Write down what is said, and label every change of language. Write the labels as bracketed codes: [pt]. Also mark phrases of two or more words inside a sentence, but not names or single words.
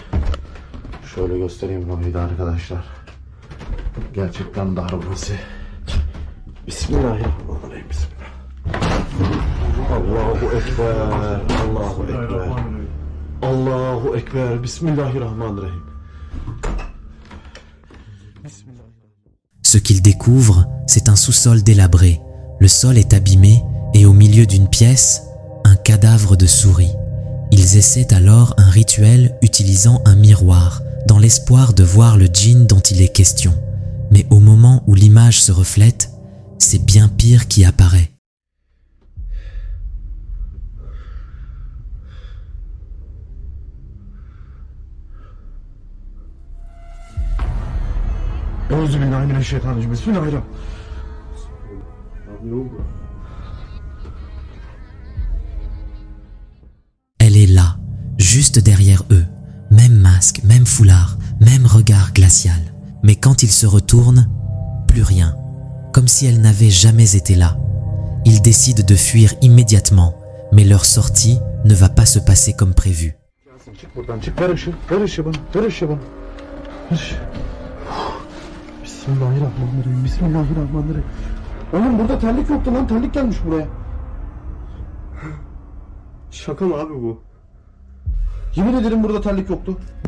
[tr] Şöyle göstereyim burayı da arkadaşlar. Gerçekten dar burası. [ar] بسم الله الرحمن الرحيم. بسم الله. الله أكبر. الله أكبر. الله أكبر. بسم الله الرحمن الرحيم. [fr] Ce qu'il découvre, c'est un sous-sol délabré. Le sol est abîmé et au milieu d'une pièce, un cadavre de souris. Ils essaient alors un rituel utilisant un miroir, dans l'espoir de voir le djinn dont il est question. Mais au moment où l'image se reflète, c'est bien pire qui apparaît. [ar] أعوذ بالله من الشيطان الرجيم. بسم الله الرحمن الرحيم. [tr] Abi ne oldu? [fr] Elle est là, juste derrière eux. Même masque, même foulard, même regard glacial. Mais quand ils se retournent, plus rien. Comme si elle n'avait jamais été là. Ils décident de fuir immédiatement, mais leur sortie ne va pas se passer comme prévu. [tr] Çık buradan çık. Ver ışığı. Ver ışığı bana. Ver ışığı bana. Ver ışığı. [ar] بسم الله الرحمن الرحيم. بسم الله الرحمن الرحيم. [tr] Oğlum burada terlik yoktu lan. Terlik gelmiş buraya. Şaka mı abi bu? Yemin ederim burada terlik yoktu.